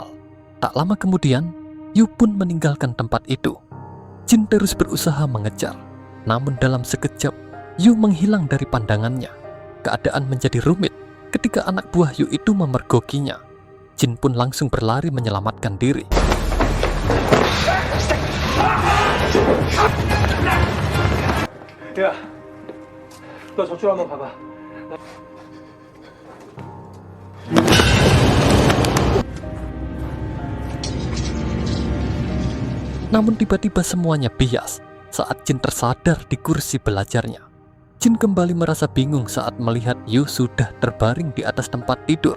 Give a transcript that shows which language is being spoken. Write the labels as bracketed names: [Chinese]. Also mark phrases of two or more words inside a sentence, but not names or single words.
[Indonesian] Tak lama kemudian, Yu pun meninggalkan tempat itu. Jin terus berusaha mengejar, namun dalam sekejap, Yu menghilang dari pandangannya. Keadaan menjadi rumit ketika anak buah Yu itu memergokinya. Jin pun langsung berlari menyelamatkan diri. [Korean] 야, 너 저쪽 한번 가봐. [Indonesian] Namun tiba-tiba semuanya bias saat Jin tersadar di kursi belajarnya. Jin kembali merasa bingung saat melihat Yu sudah terbaring di atas tempat tidur.